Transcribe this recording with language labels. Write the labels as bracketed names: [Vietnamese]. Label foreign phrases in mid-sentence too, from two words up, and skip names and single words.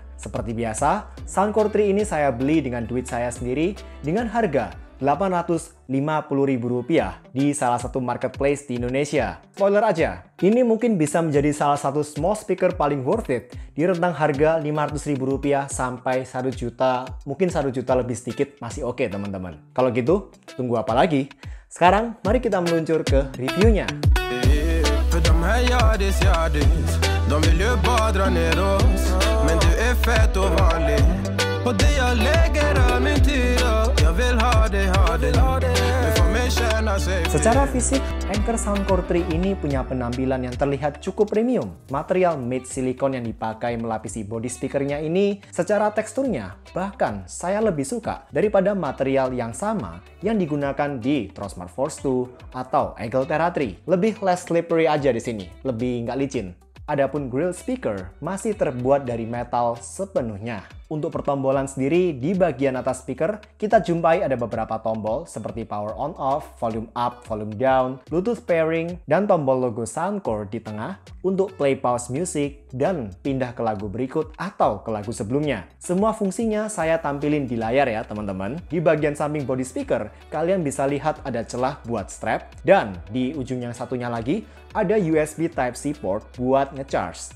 [Indonesian] Seperti biasa, Soundcore 3 ini saya beli dengan duit saya sendiri dengan harga Rp850.000 di salah satu marketplace di Indonesia. Spoiler aja, ini mungkin bisa menjadi salah satu [English] small speaker [Indonesian] paling [English] worth it [Indonesian] di rentang harga Rp500.000 sampai 1 juta, mungkin 1 juta lebih sedikit masih oke teman-teman. Kalau gitu, tunggu apa lagi? Sekarang mari kita meluncur ke reviewnya. [Swedish] De vill ju bara dra ner oss, men du är fett och vanlig. Och det jag lägger av min tid, jag vill ha det. Du får mig känna sig. [Indonesian] Secara fisik, Anker Soundcore 3 ini punya penampilan yang terlihat cukup premium. Material made silicone yang dipakai melapisi body speakernya ini secara teksturnya bahkan saya lebih suka daripada material yang sama yang digunakan di Trosmart Force 2 atau Eagle Terra 3. Lebih [English] less slippery [Indonesian] aja di sini, lebih nggak licin. Adapun grill speaker masih terbuat dari metal sepenuhnya. Untuk pertombolan sendiri, di bagian atas speaker, kita jumpai ada beberapa tombol seperti [English] power on off, volume up, volume down, Bluetooth pairing, [Indonesian] dan tombol logo Soundcore di tengah untuk [English] play pause music [Indonesian] dan pindah ke lagu berikut atau ke lagu sebelumnya. Semua fungsinya saya tampilin di layar ya teman-teman. Di bagian samping body speaker, kalian bisa lihat ada celah buat strap, dan di ujung yang satunya lagi, ada USB Type-C port buat ngecharge.